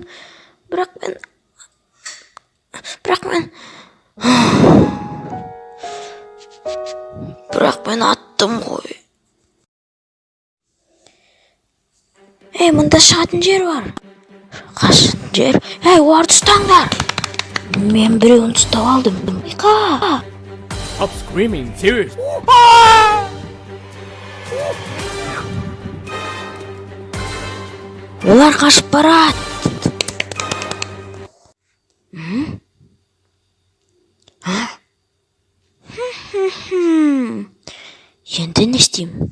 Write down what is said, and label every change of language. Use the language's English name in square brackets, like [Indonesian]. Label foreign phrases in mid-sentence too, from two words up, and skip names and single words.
[Kazakh] Бірақ мен аттым ғой. Мұнда шығатын жер бар. Қашын жер. Оларды ұстаңдар. Мен біреуін ұстап алдым. Қа. [English] Stop screaming, serious. [Kazakh] Олар қашып барады. Енді не істеймін?